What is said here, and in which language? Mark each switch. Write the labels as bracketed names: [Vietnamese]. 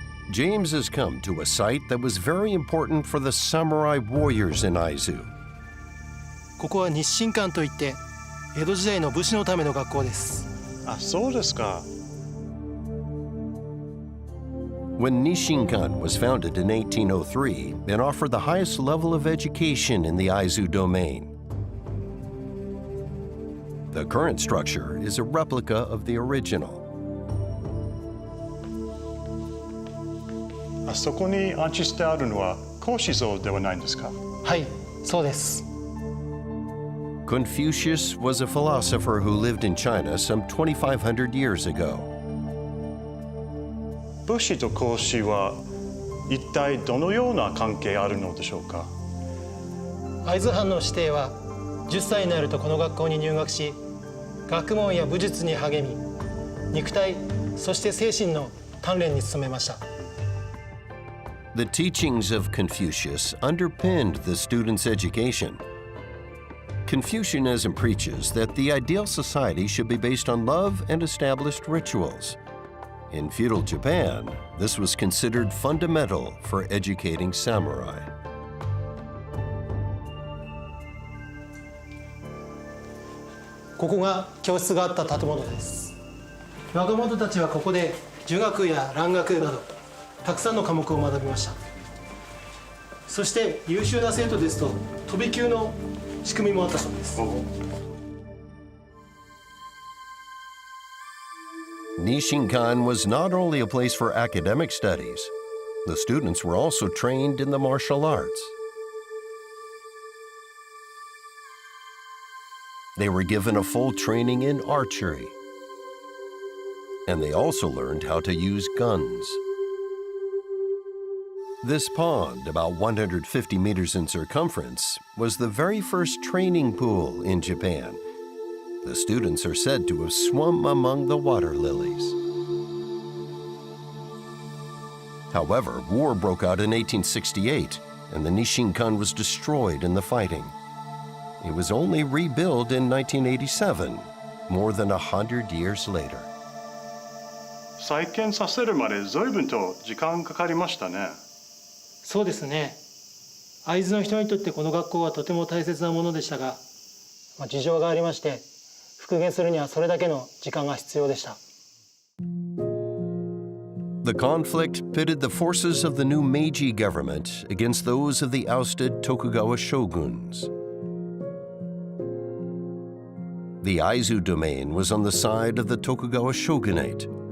[English] James has come to a site that was very important for the samurai warriors in Aizu. [Japanese] ここは日進館といって江戸時代の武士のための学校です。あ、そうですか。 [English] When Nishinkan was founded in 1803, it offered the highest level of education in the Aizu domain. The current structure is a replica of the original. [Japanese] あそこに安置してあるのは孔子像ではないんですか？はい、そうです。 [English] Confucius was a philosopher who lived in China some 2,500 years ago. [Japanese] 武士と孔子は一体どのような関係あるのでしょうか？会津藩の子弟は10歳になるとこの学校に入学し、学問や武術に励み、肉体そして精神の鍛錬に努めました。 [English] The teachings of Confucius underpinned the students' education. Confucianism preaches that the ideal society should be based on love and established rituals. In feudal Japan, this was considered fundamental for educating samurai. [Japanese] ここが教室があった建物です。若者たちはここで儒学や蘭学などたくさんの科目を学びました。そして優秀な生徒ですと飛び級の仕組みもあったそうです。 [English] Nishinkan was not only a place for academic studies, the students were also trained in the martial arts. They were given a full training in archery, and they also learned how to use guns. This pond, about 150 meters in circumference, was the very first training pool in Japan. The students are said to have swum among the water lilies. However, war broke out in 1868, and the Nishinkan was destroyed in the fighting. It was only rebuilt in 1987, more than 100 years later. [Japanese] 再建させるまで随分と時間かかりましたね。そうですね。会津の人にとってこの学校はとても大切なものでしたが、事情がありまして復元するにはそれだけの時間が必要でした。 [English] The conflict pitted the forces of the new Meiji government against those of the ousted Tokugawa shoguns. The Aizu domain was on the side of the Tokugawa shogunate.